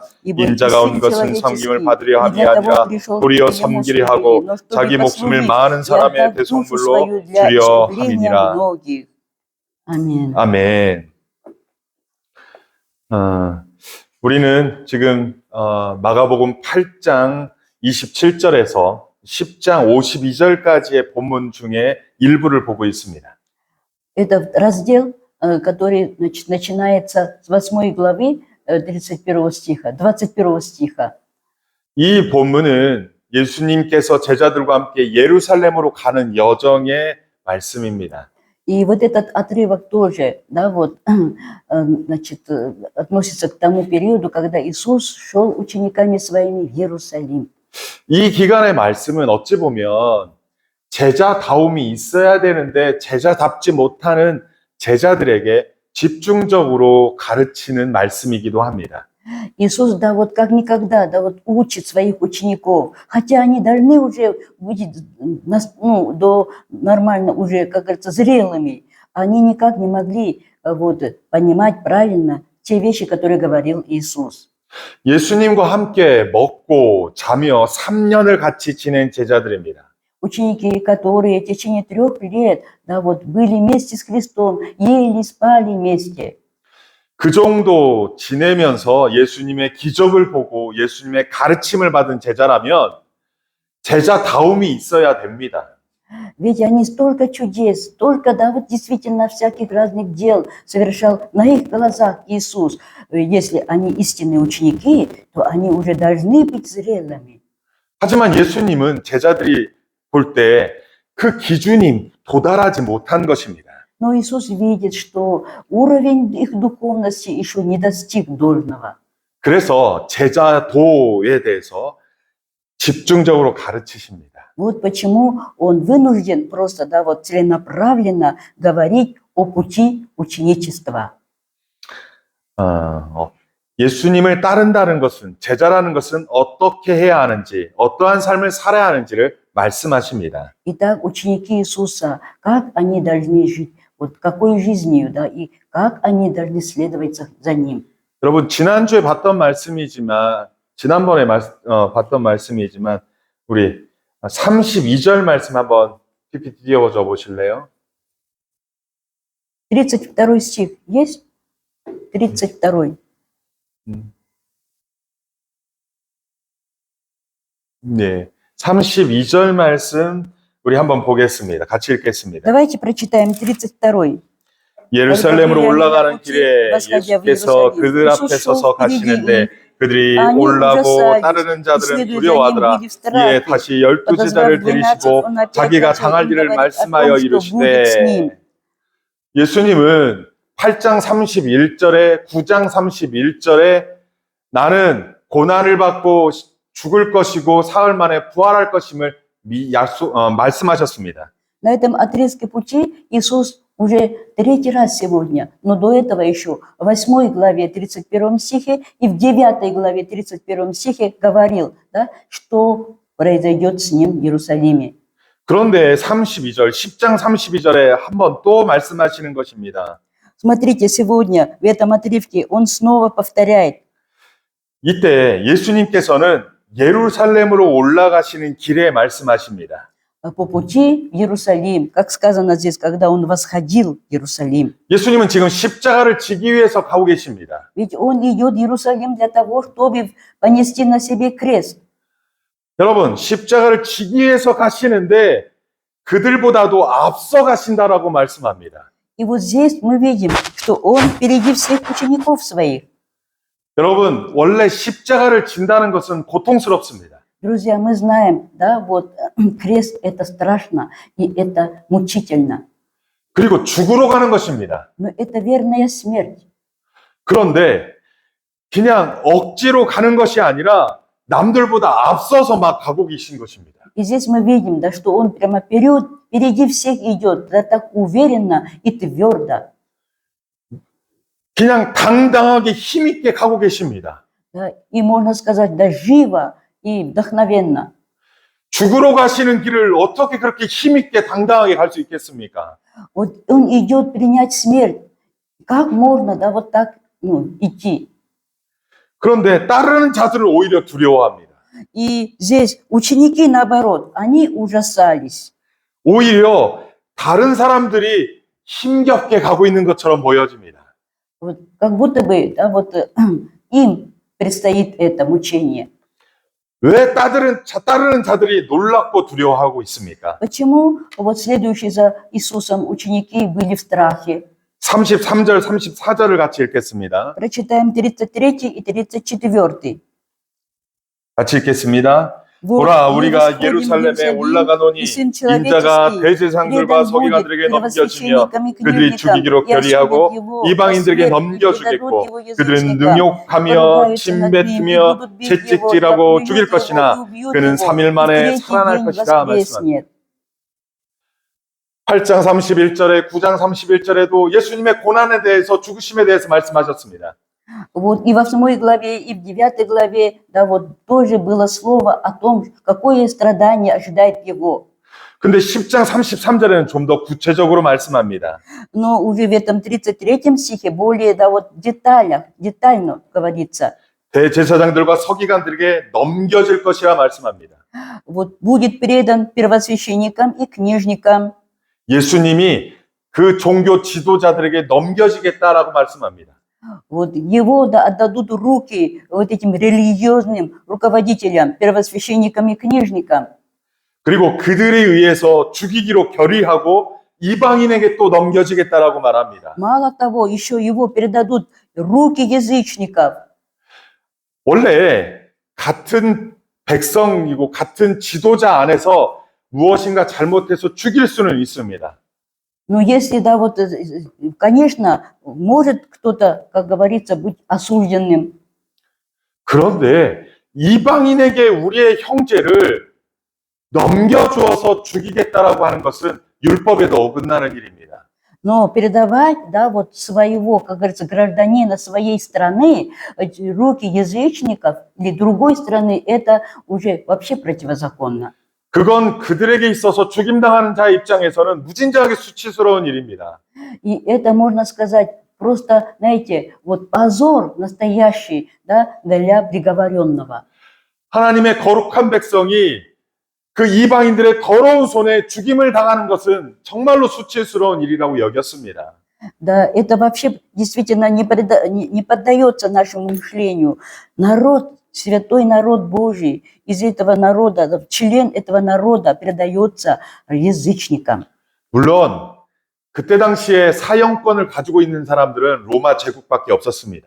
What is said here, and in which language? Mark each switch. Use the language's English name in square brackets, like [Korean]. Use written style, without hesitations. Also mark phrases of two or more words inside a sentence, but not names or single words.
[Korean] 인자가 온 것은 섬김을 받으려 함이 아니라 도리어 섬기려 하고 자기 목숨을 많은 사람의 대속물로 주려 함이니라. 아멘. 우리는 지금 마가복음 8장 27절에서 10장 52절까지의 본문 중에 일부를 보고 있습니다. [Russian] Это раздел, который начинается с 8 главы 31 стиха, 21 стиха. [Korean] 이 본문은 예수님께서 제자들과 함께 예루살렘으로 가는 여정의 말씀입니다. [Russian] И вот этот отрывок тоже, да, вот, значит, относится к тому периоду, когда Иисус шел учениками своими в Иерусалим. [Korean] 이 기간의 말씀은 어찌 보면 제자다움이 있어야 되는데 제자답지 못하는 제자들에게 집중적으로 가르치는 말씀이기도 합니다. [Russian] Иисус, да, вот как никогда, да, вот учит своих учеников, хотя они должны уже быть, ну, нормально уже, как говорится, зрелыми, они никак не могли вот понимать правильно те вещи, которые говорил Иисус. [Korean] 예수님과 함께 먹고 자며 3년을 같이 지낸 제자들입니다. [Russian] Ученики, которые в течение 3 лет, да, вот, были вместе с Христом, ели, спали вместе. [Korean] 그 정도 지내면서 예수님의 기적을 보고 예수님의 가르침을 받은 제자라면 제자다움이 있어야 됩니다. [Russian] Ведь они столько чудес, столько, да, вот действительно всяких разных дел совершал на их глазах Иисус. Если они истинные ученики, то они уже должны быть зрелыми. [Korean] 하지만 예수님은 제자들이 볼 때 그 기준이 도달하지 못한 것입니다. [Russian] Но Иисус видит, что уровень их духовности еще не достиг должного. [Korean] 그래서 제자도에 대해서 집중적으로 가르치십니다. [Russian] Вот почему он вынужден просто, да, вот целенаправленно говорить о пути ученичества. [Korean] 예수님을 따른다는 것은, 제자라는 것은 어떻게 해야 하는지, 어떠한 삶을 살아야 하는지를 말씀하십니다. [Russian] Итак, ученики Иисуса, как они должны жить, вот какой жизнью, да, и как они должны следовать за Ним. [Korean] 여러분, 지난주에 봤던 말씀이지만, 지난번에 봤던 말씀이지만, 우리 32절 말씀 한번 PPT 띄워줘 보실래요? [Russian] 32 стих есть? 32. [Korean] 네. 32절 말씀 우리 한번 보겠습니다. 같이 읽겠습니다. [Russian] Давайте прочитаем 32. [Korean] 예루살렘으로 올라가는 길에 예수께서 그들 앞에 서서 가시는데 그들이 올라고 따르는 자들은 두려워하더라. 이에 다시 12제자를 데리시고 자기가 당할 일을 말씀하여 이르시되 예수님은 8장 31절에 9장 31절에 나는 고난을 받고 죽을 것이고 사흘 만에 부활할 것임을 말씀하셨습니다. [Russian] На этом отрезке пути Иисус уже третий раз сегодня, но до этого еще в 8 главе 31 стихе и в 9 главе 31 стихе говорил, да, что произойдет с ним в Иерусалиме. [Korean] 그런데 32절, 10장 32절에 한번 또 말씀하시는 것입니다. [Russian] Смотрите, сегодня в этом отрывке он снова повторяет. [Korean] 이때 예수님께서는 예루살렘으로 올라가시는 길에 말씀하십니다. [Russian] По пути в Иерусалим, как сказано здесь, когда он восходил в Иерусалим. [Korean] 예수님은 지금 십자가를 지기 위해서 가고 계십니다. [Russian] Ведь он идет в Иерусалим для того, чтобы понести на себе крест. [Korean] 여러분, 십자가를 지기 위해서 가시는데 그들보다도 앞서 가신다라고 말씀합니다. [Russian] И вот здесь мы видим, что он впереди всех учеников своих. [Korean] 여러분, 원래 십자가를 진다는 것은 고통스럽습니다. [Russian] Друзья, мы знаем, да, вот крест это страшно и это мучительно. [Korean] 그리고 죽으러 가는 것입니다. [Russian] Но это верная смерть. [Korean] 그런데 그냥 억지로 가는 것이 아니라 남들보다 앞서서 막 가고 계신 것입니다. [Russian] И здесь мы видим, да, что он прямо впереди всех идет, да, так уверенно и твердо. [Korean] 그냥 당당하게 힘있게 가고 계십니다. [Russian] Да, и можно сказать, да, живо и вдохновенно. [Korean] 죽으러 가시는 길을 어떻게 그렇게 힘있게 당당하게 갈 수 있겠습니까? [Russian] Вот он идет принять смерть. Как можно, да, вот так идти? [Korean] 그런데 따르는 자들을 오히려 두려워합니다. [Russian] И здесь ученики, наоборот, они ужасались. [Korean] 오히려 다른 사람들이 힘겹게 가고 있는 것처럼 보여집니다. [Russian] Вот, как будто бы, да, вот им предстоит это мучение. [Korean] 왜 따르는 자들이 놀랍고 두려워하고 있습니까? [Russian] Почему вот следующие за Иисусом ученики были в страхе? [Korean] 33절, 34절을 같이 읽겠습니다. [Russian] Прочитаем 33 и 34. [Korean] 같이 읽겠습니다. [Russian] Вот, [Korean] 보라, [Russian] мы [Korean] 우리가 [Russian] восходим в [Korean] 예루살렘에 [Russian] Иерусалим, [Korean] 올라가노니 [Russian] и Сын [Korean] 인자가 [Russian] Человеческий [Korean] 대제사장들과 [Russian] предан [Korean] 서기관들에게 [Russian] будет [Korean] 넘겨주며 [Russian] первосвященникам и [Korean] 그들이 [Russian] книжникам, [Korean] 죽이기로 [Russian] и осудят [Korean] 결의하고 [Russian] его [Korean] 이방인들에게 [Russian] на смерть, и [Korean] 넘겨주겠고 [Russian] предадут его [Korean] 그들은 [Russian] язычникам, [Korean] 능욕하며 [Russian] поругаются над ним, и [Korean] 침뱉으며 [Russian] будут бить его, [Korean] 채찍질하고 [Russian] проклюют [Korean] 죽일 [Russian] его, [Korean] 것이나 [Russian] и убьют [Korean] 그는 [Russian] его, [Korean] 3일 [Russian] и в [Korean] 만에 [Russian] третий [Korean] 살아날 [Russian] день [Korean] 것이라 말씀합니다. [Russian] воскреснет. [Korean] 8장 31절에 9장 31절에도 예수님의 고난에 대해서 죽으심에 대해서 말씀하셨습니다. [Russian] Вот и в 8 главе, и в 9 главе, да, вот тоже было слово о том, какое страдание ожидает его. [Korean] 근데 10장 33절에는 좀 더 구체적으로 말씀합니다. [Russian] Но уже в этом 33 стихе более, да, вот детально говорится. [Korean] 대제사장들과 서기관들에게 넘겨질 것이라 말씀합니다. [Russian] Вот будет предан первосвященникам и книжникам. [Korean] 예수님이 그 종교 지도자들에게 넘겨지겠다라고 말씀합니다. [Russian] Вот его, да, отдадут руки вот этим религиозным руководителям, первосвященникам и книжникам. [Korean] 그리고 그들에 의해서 죽이기로 결의하고 이방인에게 또 넘겨지겠다라고 말합니다. [Russian] Мало того, еще его передадут руки язычников. [Korean] 원래 같은 백성이고 같은 지도자 안에서 무엇인가 잘못해서 죽일 수는 있습니다. [Russian] Но если, да, вот, конечно, может кто-то, как говорится, быть осужденным. [Korean] 그런데 이방인에게 우리의 형제를 넘겨주어서 죽이겠다라고 하는 것은 율법에도 어긋나는 일입니다. [Russian] Но передавать, да, вот своего, как говорится, гражданина своей страны, руки язычников или другой страны, это уже вообще противозаконно. [Korean] 그건 그들에게 있어서 죽임당하는 자의 입장에서는 무진장하게 수치스러운 일입니다. [Russian] И это, можно сказать, просто, знаете, вот позор настоящий, да, для приговоренного. [Korean] 하나님의 거룩한 백성이 그 이방인들의 더러운 손에 죽임을 당하는 것은 정말로 수치스러운 일이라고 여겼습니다. [Russian] Да, это вообще действительно не поддается нашему мышлению. Народ, святой народ Божий, из этого народа, член этого народа передается язычникам. [Korean] 물론 그때 당시에 사형권을 가지고 있는 사람들은 로마 제국밖에 없었습니다.